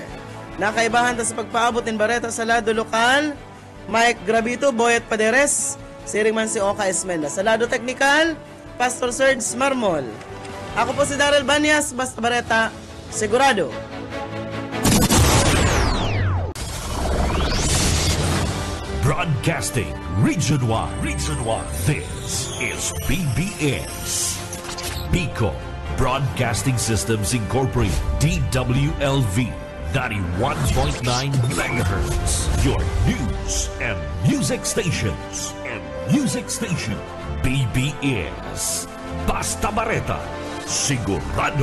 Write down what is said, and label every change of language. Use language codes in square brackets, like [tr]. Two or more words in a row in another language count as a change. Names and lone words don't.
[bik] Nakaibahan ta sa pagpaabot ng bareta sa lado lokal, Mike Gravito, Boyet Paderes, siring man si Oka Esmenda. Sa lado teknikal, Pastor Serge Marmol. Ako po si Daryl Banyas, basta bareta, sigurado. [en] Broadcasting region-wide. This is BBS. Pico Broadcasting Systems Incorporated. DWLV 91.9 megahertz. Your news and music stations. [bik] BBS. Basta Bareta. Sigurado.